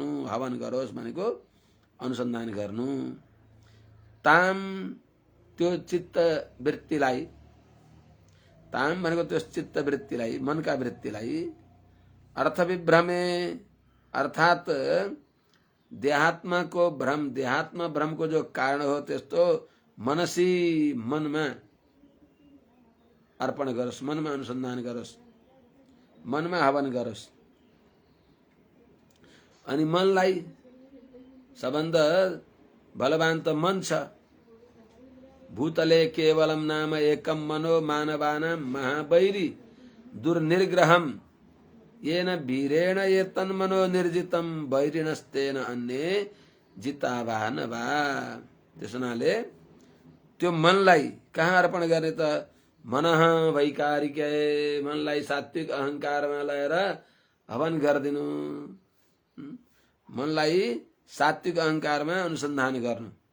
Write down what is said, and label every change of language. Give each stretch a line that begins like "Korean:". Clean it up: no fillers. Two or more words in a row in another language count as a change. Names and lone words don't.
Nepali: हवन गरोस् भनेको अनुसन्धान गर्नु। ताम त्यो चित्त वृत्तिलाई, ताम भनेको त्यो चित्त वृत्तिलाई, मनका वृत्तिलाई अर्थ विभ्रमे अर्थात देहात्मा को भ्रम, देहात्मा भ्रम को जो कारण हो त्यस्तो मनसी, मनमा अर्पण गरोस्, मनमा अनुसन्धान गरोस्, मनमा हवन गरोस्। अनि मनलाई सबभन्दा बलवान त मन छ।
Sanskrit: भूतले केवलम नाम एकम मनो मानवानां महावैरी दुर्निर्ग्रहम येन वीरेण ये तन्मनो निर्जितम वैरिणस्तेन अन्ये जितावा न वा।
Nepali: त्यसनाले त्यो मनलाई कहाँ अर्पण गर्ने त?
Sanskrit: मनः वैकारिक,
Nepali: मनलाई सात्विक अहंकारमा लगाएर हवन गरिदिनु। मनलाई सात्विक अहंकारमा अनुसन्धान गर्नु।